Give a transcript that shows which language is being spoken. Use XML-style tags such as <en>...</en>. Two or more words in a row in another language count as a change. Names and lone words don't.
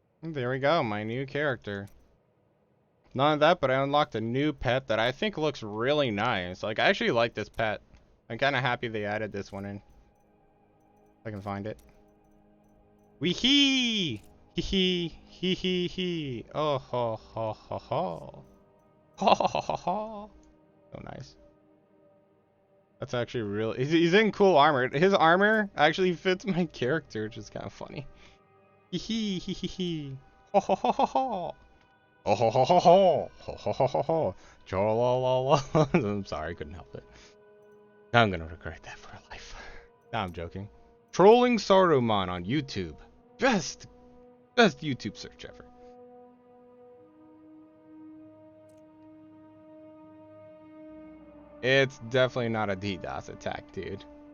<en>there we go, my new character. None of that, but I unlocked a new pet that I think looks really nice. Like, I actually like this pet. I'm kind of happy they added this one in. If I can find it. Wee hee! Hee hee! Hee hee hee! Oh ho ho ho ho! Ho ho ho ho ho! So nice. That's actually really... He's in cool armor. His armor actually fits my character, which is kind of funny. Hee hee hee hee hee! Ho ho ho ho ho! Oh ho ho ho ho ho ho ho ho ho ho. I'm sorry, I couldn't help it. I'm gonna regret that for life. Nah, I'm joking. Trolling Saruman on YouTube. Best YouTube search ever. It's definitely not a DDoS attack, dude.</en>